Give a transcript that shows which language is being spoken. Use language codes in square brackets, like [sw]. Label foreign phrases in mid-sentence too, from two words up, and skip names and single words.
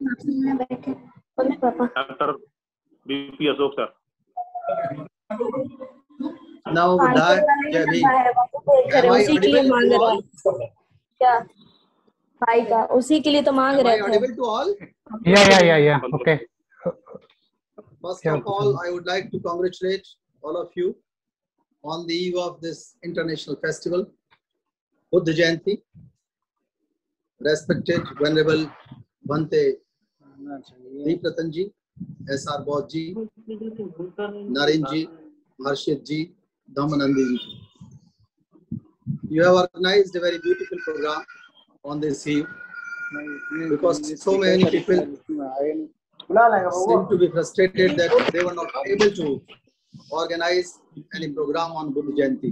[hi] डॉक्टर बीपी अशोक सर. उसी के लिए मांग रहा है क्या भाई का, उसी के लिए तो मांग रहे थे. या ओके. [en] First of all, I would like to congratulate all of you on the eve of this international festival, Buddha Jayanti. Respected Venerable Bhante Deep Ratan ji, S.R. Bodh ji, Naren ji, Harshit ji, Dhammanandi ji. You have organized a very beautiful program on this eve because so many people seem to be frustrated that they were not able to organize any program on Buddha Jayanti.